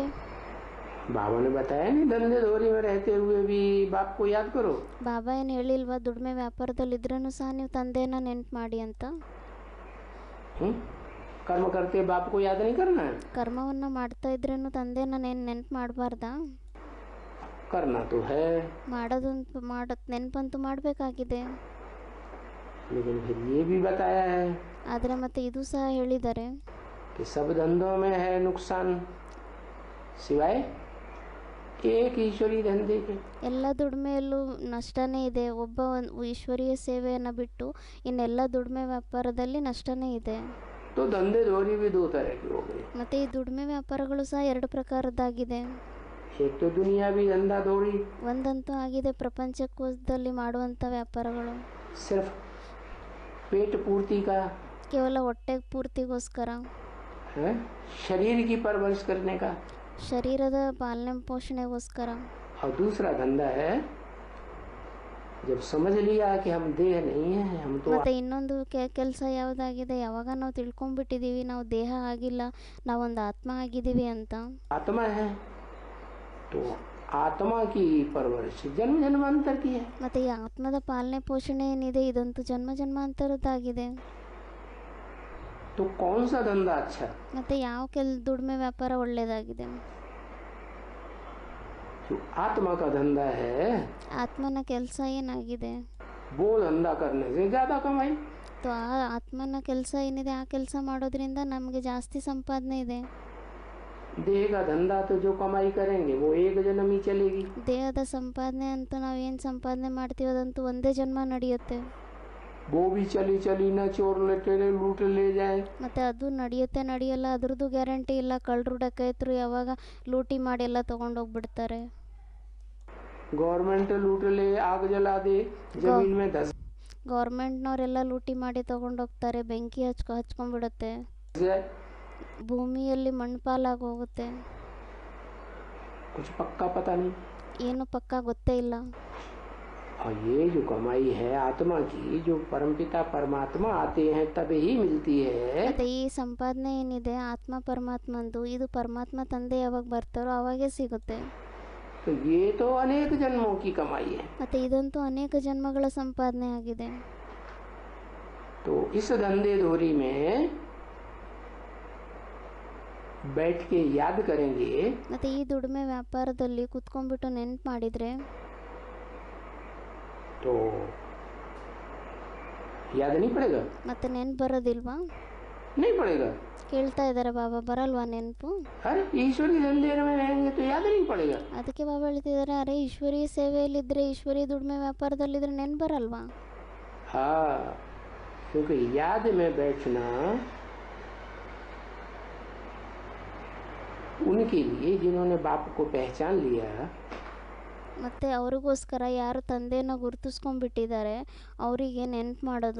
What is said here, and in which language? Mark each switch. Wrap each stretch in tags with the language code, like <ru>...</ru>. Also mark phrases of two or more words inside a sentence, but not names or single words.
<hi>बाबा ने बताया नहीं, धंधे दोरी में रहते हुए भी बाप को याद करो।</hi> <kn>ಬಾಬಾ ಏನು ಹೇಳಿಲ್ವಾ ದುಡಿಮೆ ವ್ಯಾಪಾರದಲ್ಲಿ ಇದ್ರೂ ಸಹ ನೀವು ತಂದೆನ ನೆನ್ಪು ಮಾಡಿ ಅಂತ?</kn> <hi>कर्म करते बाप को याद नहीं करना है?</hi> <kn>ಕರ್ಮವನ್ನು ಮಾಡ್ತಾ ಇದ್ರೇನು ತಂದೆನ ನೆನ್ಪು ಮಾಡಬಾರ್ದಾ?</kn> <hi>करना तो है,</hi> <kn>ನೆನಪಂತೂ ಮಾಡಬೇಕಾಗಿದೆ.</kn> <hi>लेकिन फिर ये भी बताया है</hi> <kn>ಆದರೆ ಮತ್ತೆ ಇದು ಸಹ ಹೇಳಿದ್ದಾರೆ</kn> <hi>कि सब धंधों में है नुकसान सिवाय एक ईश्वरी धंधे के।</hi> <kn>ಎಲ್ಲ ದುಡಿಮೆಯಲ್ಲೂ ನಷ್ಟನೇ ಇದೆ, ಒಬ್ಬ ಈಶ್ವರೀಯ ಸೇವೆಯನ್ನು ಬಿಟ್ಟು ಇನ್ನೆಲ್ಲ ದುಡಿಮೆ ವ್ಯಾಪಾರದಲ್ಲಿ ನಷ್ಟನೇ ಇದೆ.</kn> <hi>तो धंधे दोरी भी दो तरह की हो गई।</hi> <kn>ಮತ್ತು ಈ ದುಡಿಮೆ ವ್ಯಾಪಾರಗಳು ಸಹ ಎರಡು ಪ್ರಕಾರದ್ದಾಗಿದೆ.</kn> <hi>एक तो दुनियावी धंधा दोरी,</hi> <kn>ಒಂದಂತೂ ಆಗಿದೆ ಪ್ರಪಂಚಕೋಶದಲ್ಲಿ ಮಾಡುವಂಥ ವ್ಯಾಪಾರಗಳು,</kn> <hi>सिर्फ पेट पूर्ति का</hi> <kn>ಕೇವಲ ಹೊಟ್ಟೆ ಪೂರ್ತಿಗೋಸ್ಕರ,</kn> <hi>है, शरीर की परवरिश करने का।</hi> <kn>ಶರೀರದ ಪಾಲನೆ ಪೋಷಣೆಗೋಸ್ಕರ.</kn> <hi>और दूसरा धंधा है जब समझ लिया कि हम देह नहीं है, हम तो</hi> <kn>ಮತ್ತು ಇನ್ನೊಂದು ಕೆಲಸ ಯಾವುದಾಗಿದೆ, ಯಾವಾಗ ನಾವು ತಿಳ್ಕೊಂಡ್ಬಿಟ್ಟಿದ್ದೀವಿ ನಾವು ದೇಹ ಆಗಿಲ್ಲ, ನಾವೊಂದು ಆತ್ಮ ಆಗಿದ್ದೀವಿ ಅಂತ,</kn> <hi>आत्मा है, तो आत्मा की परवरिश जन्म जन्मांतर की है।</hi> <kn>ಮತ್ತು ಈ ಆತ್ಮದ ಪಾಲನೆ ಪೋಷಣೆ ಏನಿದೆ ಇದಂತೂ ಜನ್ಮ ಜನ್ಮಾಂತರದ್ದಾಗಿದೆ.</kn> <hi>तो कौन सा धंधा अच्छा?</hi> <kn>ಮತ್ತು ಯಾವ ದುಡಿಮೆ ವ್ಯಾಪಾರ ಒಳ್ಳೆಯದಾಗಿದೆ?</kn> <hi>जो आत्मा का धंधा है</hi> <kn>ಆತ್ಮನ ಕೆಲಸ ಏನಾಗಿದೆ,</kn> <hi>वो धंधा करने से ज्यादा कमाई।</hi> <kn>तो ಆ ಆತ್ಮನ ಕೆಲಸ ಏನಿದೆ ಆ ಕೆಲಸ ಮಾಡೋದ್ರಿಂದ ನಮಗೆ ಜಾಸ್ತಿ ಸಂಪಾದನೆ ಇದೆ.</kn> <hi>देह का धंधा तो जो कमाई करेंगे वो एक जन्म ही चलेगी।</hi> <kn>ದೇಹದ ಸಂಪಾದನೆ ಅಂತೂ ನಾವು ಏನು ಸಂಪಾದನೆ ಮಾಡ್ತೀವಿ ಅದಂತೂ ಒಂದೇ ಜನ್ಮ ನಡೆಯುತ್ತೆ.</kn> <hi>वो भी चली चली न चोर लुटे लूट ले जाए।</hi> <kn>ಮತ್ತು ಅದು ನಡೆಯಲ್ಲ, ಅದ್ರದ್ದು ಗ್ಯಾರಂಟಿ ಇಲ್ಲ. ಕಳ್ಳರು ಡಕಾಯತರು ಯಾವಾಗ ಲೂಟಿ ಮಾಡಿ ಎಲ್ಲ ತೊಗೊಂಡೋಗ್ಬಿಡ್ತಾರೆ.</kn> <hi>गवर्नमेंट लूट ले, आग जला दे, जमीन में धस</hi> <kn>ಗೌರ್ಮೆಂಟ್ನವರೆಲ್ಲ ಲೂಟಿ ಮಾಡಿ ತೊಗೊಂಡೋಗ್ತಾರೆ, ಬೆಂಕಿ ಹಚ್ಕೊಂಡ್ಬಿಡುತ್ತೆ,</kn> <hi>जाए,</hi> <kn>ಭೂಮಿಯಲ್ಲಿ ಮಣ್ಣುಪಾಲಾಗಿ ಹೋಗುತ್ತೆ.</kn> <hi>कुछ पक्का पता नहीं।</hi> <kn>ಏನು ಪಕ್ಕ ಗೊತ್ತೇ ಇಲ್ಲ.</kn> <hi>और ये जो कमाई है आत्मा की, जो परमपिता परमात्मा आते हैं तब ही मिलती है।</hi> <kn>ಮತ್ತು ಈ ಸಂಪಾದನೆ ಏನಿದೆ ಆತ್ಮ ಪರಮಾತ್ಮಂದು, ಇದು ಪರಮಾತ್ಮ ತಂದೆ ಯಾವಾಗ ಬರ್ತಾರೋ ಅವಾಗೇ ಸಿಗುತ್ತೆ.</kn> <hi>तो ये तो अनेक जन्मों की कमाई है।</hi> <kn>ಮತ್ತು ಇದಂತೂ ಅನೇಕ ಜನ್ಮಗಳ ಸಂಪಾದನೆ ಆಗಿದೆ.</kn> <hi>तो इस धंधे धोरी में बैठ के याद करेंगे</hi> <kn>ಮತ್ತು ಈ ದುಡಿಮೆ ವ್ಯಾಪಾರದಲ್ಲಿ ಕುತ್ಕೊಂಡ್ಬಿಟ್ಟು ನೆನ್ಪು ಮಾಡಿದರೆ</kn> <hi>तो याद नहीं पड़ेगा?</hi> <kn>ಮತ್ತೆ ನೆನ್ಪು ಬರೋದಿಲ್ವಾ?</kn> <hi>नहीं पड़ेगा।</hi> <kn>ಕೇಳ್ತಾ ಇದ್ದಾರೆ ಬಾಬಾ, ಬರಲ್ವಾ ನೆನಪು?</kn> <hi>अरे ईश्वरी धंधे में रहेंगे तो याद नहीं पड़ेगा।</hi> <kn>ಅದಕ್ಕೆ ಬಾಬಾ ಹೇಳ್ತಿದ್ದಾರೆ, ಅರೆ ಈಶ್ವರೀಯ ಸೇವೆಯಲ್ಲಿದ್ದರೆ, ಈಶ್ವರೀಯ ದುಡಿಮೆ ವ್ಯಾಪಾರದಲ್ಲಿದ್ದರೆ ನೆನ್ಪು ಬರಲ್ವಾ?</kn> <hi>हाँ, क्योंकि याद में बैठना उनके लिए जिन्होंने बाप को पहचान लिया,</hi> <kn>ಮತ್ತು ಅವ್ರಿಗೋಸ್ಕರ ಯಾರು ತಂದೆನ ಗುರುತಿಸ್ಕೊಂಡ್ಬಿಟ್ಟಿದ್ದಾರೆ ಅವರಿಗೆ ನೆನ್ಪು ಮಾಡೋದು</kn>